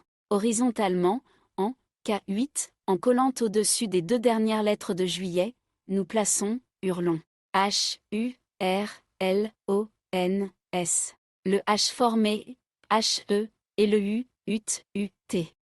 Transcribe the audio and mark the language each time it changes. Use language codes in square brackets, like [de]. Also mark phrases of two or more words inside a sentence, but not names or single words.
[fr] Horizontalement, en K8, en collant au-dessus des 2 dernières lettres de juillet, nous plaçons hurlons. H, U, R, L, O, N, S. Le H formé H, E, et le U, UT, U, T.